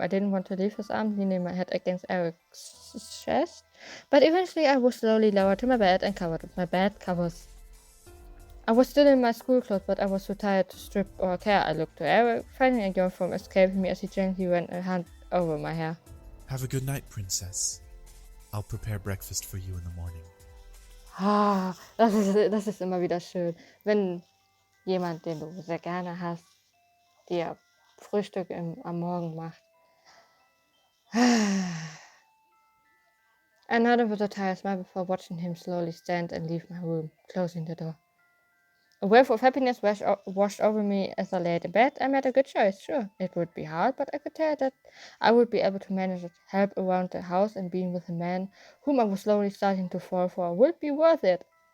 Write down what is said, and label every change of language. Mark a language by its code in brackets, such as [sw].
[en] I didn't want to leave his arms, leaning my head against Eric's chest, but eventually I was slowly lowered to my bed and covered with my bed covers. I was still in my school clothes, but I was too tired to strip or care. I looked to Eric, finding a yawn from escaping me as he gently ran a hand over my hair. Have a good night, princess. I'll prepare breakfast for you in the morning. [de] Das ist immer wieder schön, wenn jemand, den du sehr gerne hast, dir Frühstück am Morgen macht. [en] I nodded with a tired smile before watching him slowly stand and leave my room, closing the door. A wave of happiness washed over me as I lay in bed. I made a good choice. Sure, it would be hard, but I could tell that I would be able to manage it. Help around the house and being with a man whom I was slowly starting to fall for would be worth it.